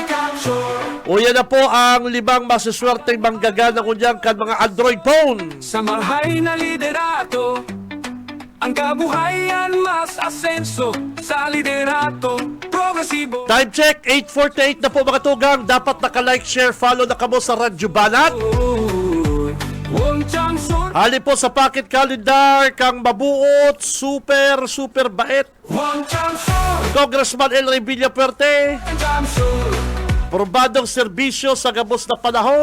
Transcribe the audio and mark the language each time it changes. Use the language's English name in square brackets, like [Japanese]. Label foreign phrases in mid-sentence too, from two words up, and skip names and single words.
[Bikol] O yan na po ang 5 masuswerteng manggagana kunyang kan mga Android phone. Sa marhay na liderato, ang kabuhayan mas asenso. Sa liderato, progresibo. [English] Time check, [Bikol] 8:48 na po mga tugang. Dapat naka- [English] like, share, follow [Bikol] na kamo sa Radyo Banat. Hali po sa [English] pocket calendar [Bikol] kang mabuot, super bait. Congressman El Rey Villapuerte, probadong serbisyo sa gabos na panahon.